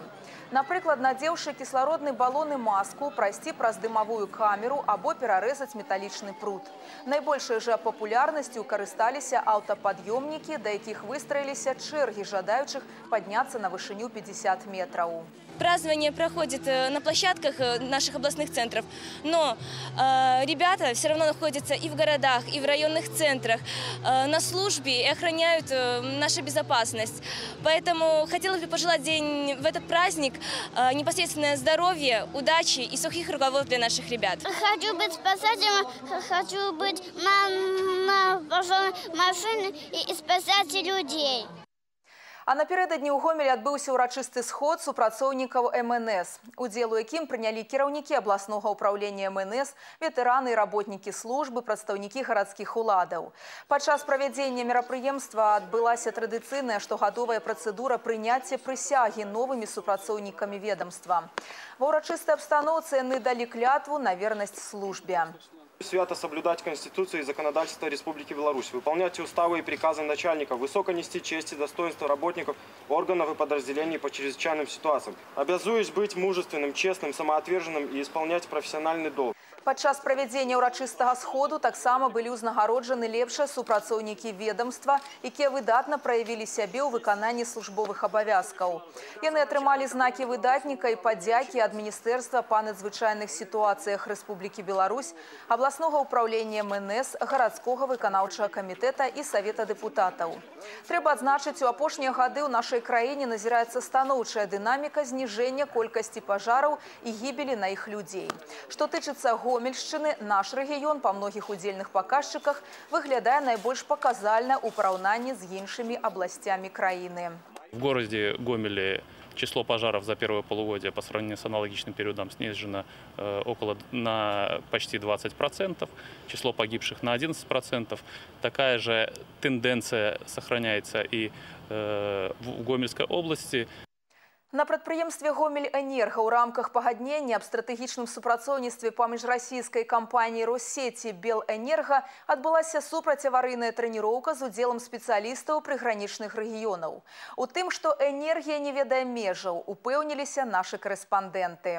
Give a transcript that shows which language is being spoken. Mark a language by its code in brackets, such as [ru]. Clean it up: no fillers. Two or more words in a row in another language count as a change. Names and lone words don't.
[be] Напрыклад, надзеўшы кіслародны балон і маску, прайсці праз дымавую камеру або перарэзаць металічны прут. Найбольшай жа папулярнасцю карысталіся аўтапад'ёмнікі, да якіх выстраіліся чэргі жадаючых падняцца на вышыню 50 метраў. [ru] Празднование проходит на площадках наших областных центров, но ребята все равно находятся и в городах, и в районных центрах на службе и охраняют нашу безопасность. Поэтому хотелось бы пожелать в этот праздник непосредственное здоровье, удачи и сухих рукавов для наших ребят. Хочу быть спасателем, хочу быть на пожарной машине и спасать людей. [be] А напярэдадні ў Гомелі адбыўся ўрачысты сход супрацоўнікаў МНС, удзел у якім прынялі кіраўнікі абласнога ўпраўлення МНС, ветэраны і работнікі службы, прадстаўнікі гарадскіх уладаў. Падчас правядзення мерапрыемства адбылася традыцыйная штогадовая працэдура прыняцця прысягі новымі супрацоўнікамі ведомства. Ва ўрачыстай абстаноўцы яны далі клятву на вернасць службе. [ru] Свято соблюдать Конституцию и законодательство Республики Беларусь, выполнять уставы и приказы начальников, высоко нести честь и достоинство работников органов и подразделений по чрезвычайным ситуациям. Обязуюсь быть мужественным, честным, самоотверженным и исполнять профессиональный долг. [be] Падчас правядзення ўрачыстага сходу таксама былі ўзнагароджаны лепшыя супрацоўнікі ведомства, якія выдатна праявілі сябе ў выкананні службовых абавязкаў. Яны атрымалі знакі выдатніка і падзякі ад Міністэрства па надзвычайных сітуацыях Рэспублікі Беларусь, абласнога ўпраўлення МНС, гарадскога выканаўчага камітэта і Савета дэпутатаў. Трэба адзначыць, у апошнія гады ў нашай краіне назіраецца станоўчая дынаміка зніжэння колькасці пажараў і гібелі на іх людзей. Што тычыцца Гомельшчыны, наш рэгіён па многіх удзельных паказчыках выглядае найбольш паказальна ў параўнанні з іншымі абласцямі краіны. [ru] В городе Гомеле число пожаров за первое полугодие по сравнению с аналогичным периодом снижено на почти 20%, число погибших на 11%. Такая же тенденция сохраняется и в Гомельской области. [be] На прадпрыемстве «Гомель-Энерго» ў рамках пагаднення аб стратэгічным супрацоўніцтве паміж расійскай кампаніяй «Россети» «Белэнерго» адбылася супрацьаварыйная трэніроўка з удзелам спецыялістаў прыгранічных рэгіёнаў. У тым, што энергія не ведае межаў, упэўніліся нашы корэспандэнты.